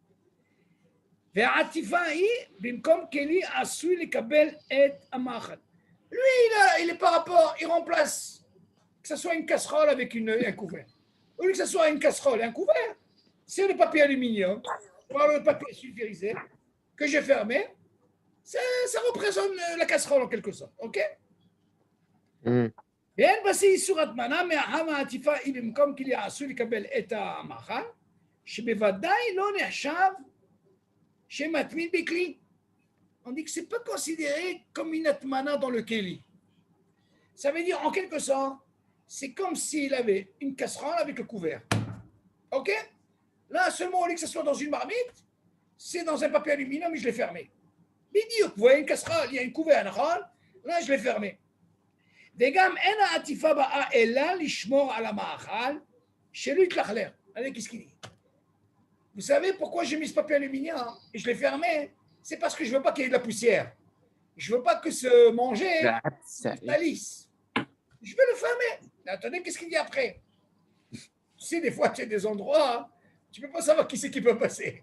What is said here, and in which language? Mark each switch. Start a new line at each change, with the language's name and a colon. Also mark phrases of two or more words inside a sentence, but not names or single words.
French: Lui, il est par rapport, il remplace que ce soit une casserole avec un couvert. Au lieu que ce soit une casserole et un couvert, c'est le papier aluminium, le papier sulfurisé que j'ai fermé. Ça représente la casserole en quelque sorte. OK?
Hebrew: ואין באיסור הטמנה מהחם העטיפה היא במקום כלי העשוי לקבל את המאכל, שבוודאי לא נחשב שמטמין בכלי.
French: On dit que ce n'est pas considéré comme une atmana dans le keli. Ça veut dire, en quelque sorte, c'est comme s'il avait une casserole avec le couvert. OK? Là, seulement, au lieu que ce soit dans une marmite, c'est dans un papier aluminium et je l'ai fermé. Mais dire, vous voyez une casserole, il y a une couvert, là, je l'ai fermé.
Hebrew: וגם אין העטיפה באה אלא לשמור על המאכל שלא יתלכלך.
French: Allez, qu'est-ce qu'il dit? Vous savez pourquoi j'ai mis ce papier aluminium et je l'ai fermé? C'est parce que je ne veux pas qu'il y ait de la poussière. Je ne veux pas que ce manger salisse. Je vais le fermer. Mais attendez, qu'est-ce qu'il dit après? Tu sais, des fois, tu as des endroits, tu ne peux pas savoir qui c'est qui peut passer.